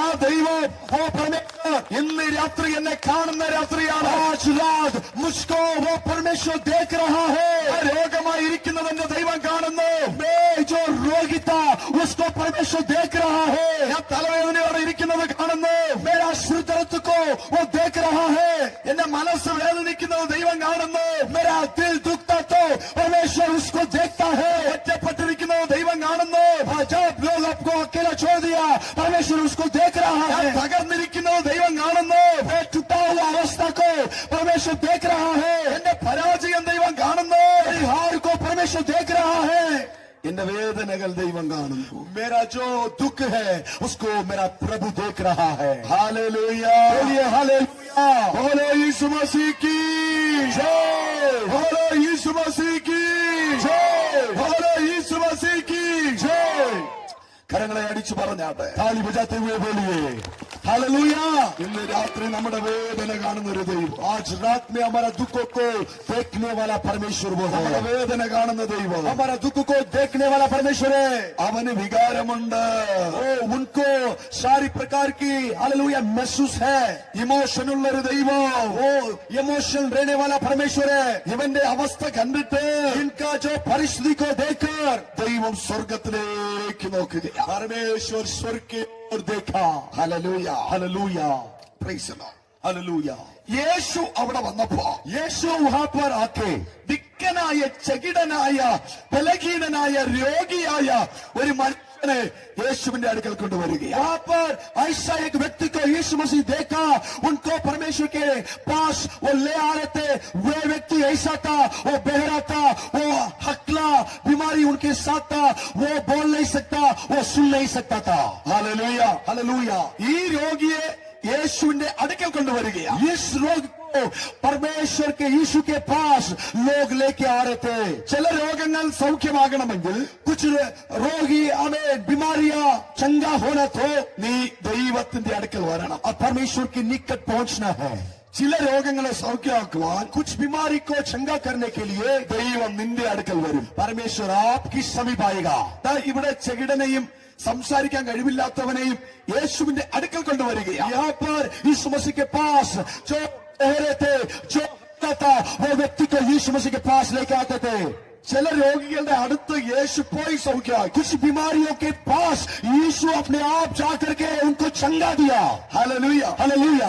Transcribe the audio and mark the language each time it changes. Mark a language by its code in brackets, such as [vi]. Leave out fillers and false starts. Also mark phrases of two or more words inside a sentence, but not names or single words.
[ml] ദൈവം [hi] वो परमेश्वर [ml] ഇന്ന് രാത്രി എന്നെ കാണുന്ന രാത്രിയാണ്. [hi] आज रात मुझको वो परमेश्वर देख रहा है. [ml] രോഗമായിരിക്കുന്നത് എന്റെ ദൈവം കാണുന്നു. [hi] मैं जो रोगी था उसको परमेश्वर देख रहा है. [ml] ഞാൻ തലവേദനയോടെ ഇരിക്കുന്നത് കാണുന്നു. [hi] मेरा सिर दर्द को वो देख रहा है. [ml] എന്റെ മനസ്സ് വേദനിക്കുന്നത് ദൈവം കാണുന്നു. [hi] मेरा दिल दुखता तो परमेश्वर उसको देखता है. [ml] ഒറ്റപ്പെട്ടിരിക്കുന്നത് ദൈവം കാണുന്നു. [hi] जब लोग आपको अकेला छोड़ दिया परमेश्वर उसको देख रहा [ml] ഞാൻ [hi] है. [ml] തകർന്നിരിക്കുന്നത് ദൈവം കാണുന്നു. [hi] मैं टूटा हुआ अवस्था को परमेश्वर देख रहा है. [ml] എന്റെ പരാജയം ദൈവം കാണുന്നു. [hi] मेरी हार को परमेश्वर देख रहा है. [ml] എന്റെ വേദനകൾ ദൈവം കാണുന്നു. [hi] मेरा जो दुख है उसको मेरा प्रभु देख रहा है. [ml] ഹല്ലേലൂയ. [hi] बोलिए हालेलुया. बोलो यीशु मसीह की जय. बोलो यीशु मसीह की जय. बोलो यीशु मसीह की जय. [ml] കരങ്ങളെ അടിച്ചു പറഞ്ഞാട്ടെ. [hi] ताली बजाते हुए बोलिए [ml] ഹല്ലേലൂയ. ഇന്ന് രാത്രി നമ്മുടെ വേദന കാണുന്ന ഒരു ദൈവം. [hi] आज रात में हमारा दुखों को देखने वाला परमेश्वर वो [ml] നമ്മുടെ [hi] है. [ml] വേദന കാണുന്ന ദൈവം. [hi] हमारा दुख को देखने वाला परमेश्वर है. [ml] അവന് വികാരമുണ്ട്. [hi] ओ उनको सारी प्रकार की हालेलुया महसूस है. [ml] ഇമോഷൻ ഉള്ള ഒരു ദൈവം. [hi] वो इमोशनल रहने वाला परमेश्वर है. [ml] ഇവന്റെ അവസ്ഥ കണ്ടിട്ട് [hi] इनका जो परिस्थिति को देखकर [ml] ദൈവം സ്വർഗത്തിലേക്ക് നോക്കുകയാണ്. [hi] परमेश्वर स्वर्ग की ओर देखा. [ml] ഹല്ലേലൂയ. [hi] हालेलुया. [en] Praise the Lord. [hi] हालेलुया. [ml] യേശു അവിടെ വന്നപ്പോ [hi] यीशु वहां पर आके [ml] ദിക്കനായ ചെകിടനായ ബലഹീനനായ രോഗിയായ ഒരു മനുഷ്യനെ യേശുവിന്റെ അടുക്കൽ കൊണ്ടുവരികയാണ്. [hi] वहां पर ऐसा एक व्यक्ति को यीशु मसीह देखा. उनको परमेश्वर के पास वो ले आ रहे थे. वे व्यक्ति ऐसा था, वो बहरा था, वो हकला बीमारी उनके साथ था. वो बोल नहीं सकता, वो सुन नहीं सकता था. [ml] ഹല്ലേലൂയ. [hi] हालेलुया. [ml] ഈ രോഗിയെ യേശുവിന്റെ അടുക്കൽ കൊണ്ടുവരികയാണ്. [hi] इस रोग को परमेश्वर के यीशु के पास लोग लेके आ रहे थे. [ml] ചില രോഗങ്ങൾ സൗഖ്യമാകണമെങ്കിൽ [hi] कुछ रोगी हमें बीमारियां चंगा होना तो [ml] നീ ദൈവത്തിന്റെ അടുക്കൽ വരണം. [hi] अब परमेश्वर के निकट पहुंचना है. [ml] ചില രോഗങ്ങളെ സൗഖ്യമാക്കുവാൻ [hi] कुछ बीमारी को चंगा करने के लिए [ml] ദൈവം നിന്റെ അടുക്കൽ വരും. [hi] परमेश्वर आपकी समीप आएगा. [ml] ദാ ഇവിടെ ചെകിടനെയും സംസാരിക്കാൻ കഴിവില്ലാത്തവനെയും യേശുവിന്റെ അടുക്കൽ കൊണ്ടുവരികയാണ്. [hi] यहाँ पर यीशु मसीह के पास जो ठहरे थे, जो था, वो व्यक्ति को यीशु मसीह के पास लेके आते थे. [ml] ചില രോഗികളുടെ അടുത്ത് യേശു പോയി സൗഖ്യമാക്കി. [hi] कुछ बीमारियों के पास यीशु अपने आप जाकर के उनको चंगा दिया. [ml] ഹല്ലേലൂയ. [hi] हालेलुया.